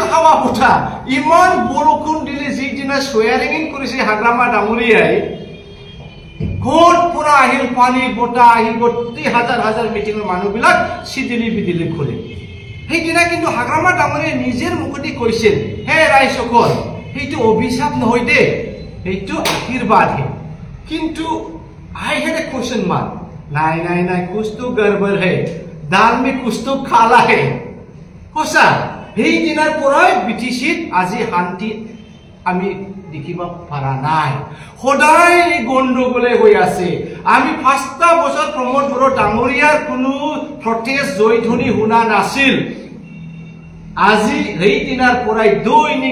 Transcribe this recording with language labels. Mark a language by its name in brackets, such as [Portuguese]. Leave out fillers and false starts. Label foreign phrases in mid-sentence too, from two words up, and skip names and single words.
[Assamese] হাৱা বতাহ ইমান বৰষুণ দিলে যিদিনা সোয়াৰিং কৰিছে হাগ্ৰামা ডাঙৰীয়াই ক'ত পৰা আহিল পানী বতাহ আহি গোটেই হাজাৰ হাজাৰ মিটিঙৰ মানুহবিলাক চিদিলি বিদিলি খোলে সেইদিনা কিন্তু হাগ্ৰামা ডাঙৰীয়াই নিজৰ মুখতে কৈছিল হে ৰাইজসকল সেইটো অভিশাপ নহয় দে সেইটো আশীৰ্বাদহে কিন্তু [English] I had a question mark. [Hindi] नहीं कुछ तो गड़बड़ है दाल में कुछ तो काला है [Assamese] होसा সেই দিনাৰ পৰাই বিটিচিত আজি শান্তি আমি দেখিব পাৰা নাই সদায় গণ্ডগোলে হৈ আছে আমি ৫টা বছৰ প্ৰমোদ বড়ো ডাঙৰীয়াৰ কোনো প্ৰটেষ্ট জয়ধ্বনি শুনা নাছিল আজি সেই দিনাৰ পৰাই দৈনিক